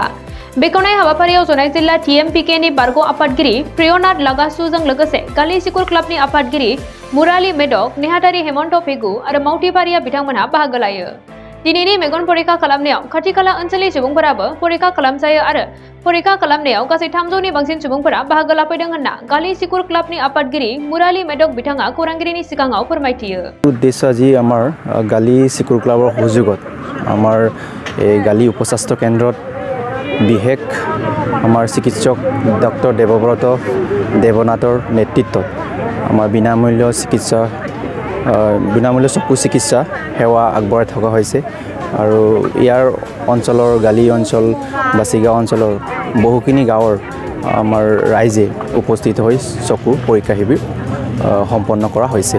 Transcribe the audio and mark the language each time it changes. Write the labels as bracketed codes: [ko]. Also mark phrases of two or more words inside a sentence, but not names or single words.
[brx] बेखेवनाय हाबाफारियाव जनाय जिल्ला TMPK नि बारग' आफादगिरि प्रियनाथ लागासुजों लोगोसे गाली सिकुर क्लाबनि आफादगिरि मुराली मेडक, नेहाथारि हेमन्त पेगु आरो मावथिफारिया बिथांमोनहा बाहागो लायो। दिनैनि मेगन परीक्षा खालामनायाव खाथि खाला ओनसोलनि सुबुंफोराबो परीक्षा खालामजायो आरो परीक्षा खालामनायाव गासै 300 नि बांसिन सुबुंफोरा बाहागो लाफैदों होनना गाली सिकुर क्लाबनि आफादगिरि मुराली मेडक बिथाङा खौरांगिरिनि सिगाङाव फोरमायथियो। [as] उद्देश्य আজি আমাৰ গালি সিকুৰ ক্লাবৰ সহযোগত আমাৰ এই গালি উপস্বাস্থ্য কেন্দ্ৰত বিশেষ আমাৰ চিকিৎসক ডক্টৰ দেবব্ৰত দেৱনাথৰ নেতৃত্বত আমাৰ বিনামূল্য চকু চিকিৎসা সেৱা আগবঢ়াই থকা হৈছে আৰু ইয়াৰ অঞ্চলৰ গালি অঞ্চল বা চিগাঁও অঞ্চলৰ বহুখিনি গাঁৱৰ আমাৰ ৰাইজে উপস্থিত হৈ চকু পৰীক্ষা শিবিৰ সম্পন্ন কৰা হৈছে।